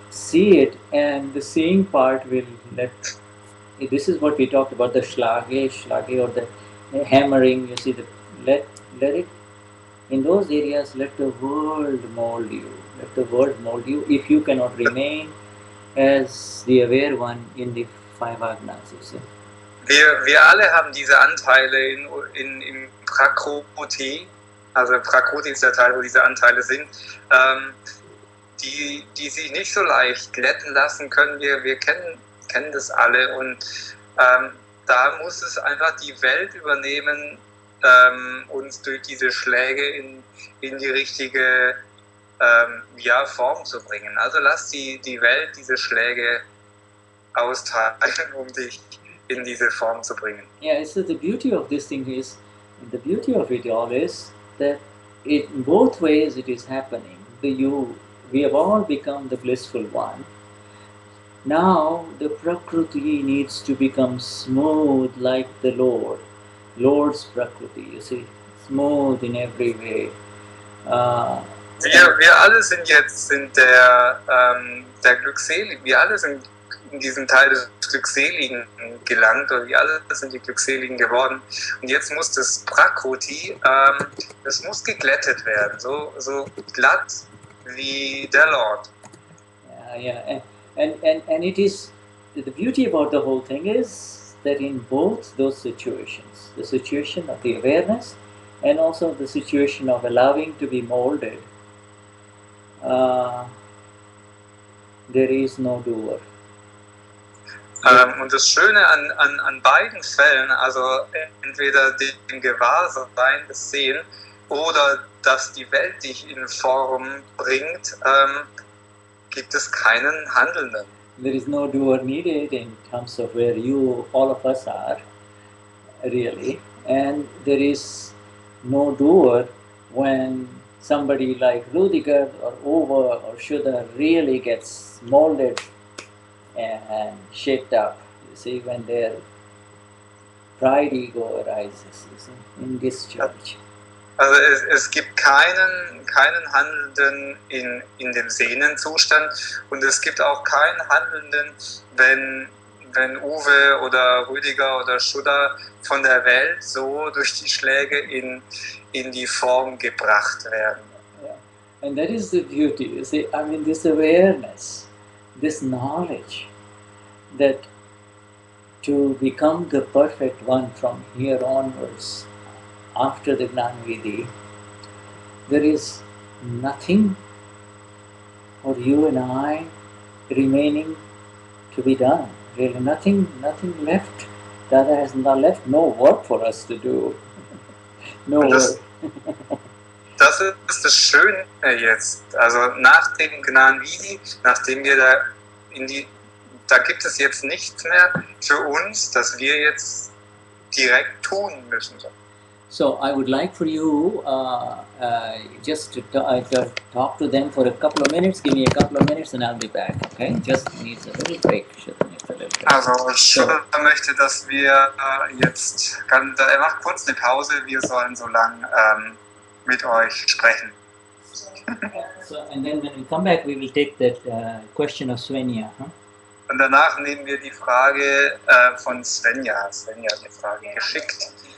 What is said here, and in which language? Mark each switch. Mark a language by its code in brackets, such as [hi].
[en] See it, and the seeing part will let. This is what we talked about, the shlage or the hammering. You see, let it. In those areas, let the world mold you. Let the world mold you if you cannot remain as the aware one in the five agnas. You see. [de] Wir alle haben diese Anteile im Prakriti, also Prakriti ist der Teil, wo diese Anteile sind, die sich nicht so leicht glätten lassen können. Wir kennen das alle und da muss es einfach die Welt übernehmen, uns durch diese Schläge in die richtige Form zu bringen. Also lass die Welt diese Schläge austeilen, um dich in diese Form zu bringen. [en] Yeah, so the beauty of this thing is, the beauty of it all is that in both ways it is happening. We have all become the blissful one. Now the Prakriti needs to become smooth like the Lord's Prakriti, you see, smooth in every way. [de] Wir alle sind jetzt der Glückseligen, wir alle sind in diesem Teil des Glückseligen gelangt, oder wir alle sind die Glückseligen geworden. Und jetzt muss das Prakriti, das muss geglättet werden, so glatt wie der Lord. [en] Yeah, and it is the beauty about the whole thing is that in both those situations, the situation of the awareness and also the situation of allowing to be molded, there is no doer. [de] Und das Schöne an beiden Fällen, also entweder dem Gewahrsein, das Sehen, oder dass die Welt dich in Form bringt, gibt es keinen Handelnden. [en] There is no doer needed in terms of where all of us are, really. And there is no doer when somebody like Ruediger or Uwe or Schuder really gets molded and shaped up. You see, when their pride ego arises, you see, in this church. [de] Also es gibt keinen Handelnden in dem Sehnenzustand und es gibt auch keinen Handelnden, wenn Uwe oder Ruediger oder Schuder von der Welt so durch die Schläge in die Form gebracht werden. [en] Yeah. And that is the beauty, you see, I mean, this awareness, this knowledge that to become the perfect one from here onwards, after the Gnani, there is nothing for you and I remaining to be done. Really, nothing left. Dada has not left no work for us to do. No work. [de] Das ist das Schöne jetzt. Also nach dem Gnani, nachdem wir da gibt es jetzt nichts mehr für uns, das wir jetzt direkt tun müssen. [en] So I would like for you just to talk to them for a couple of minutes. Give me a couple of minutes and I'll be back. Okay? Just needs a little break. [de] Also Schuder möchte, dass wir jetzt, er macht kurz eine Pause. Wir sollen so lang mit euch sprechen. [en] So and then when we come back, we will take that question of Swenja. Huh? [de] Und danach nehmen wir die Frage von Swenja. Swenja hat eine Frage geschickt.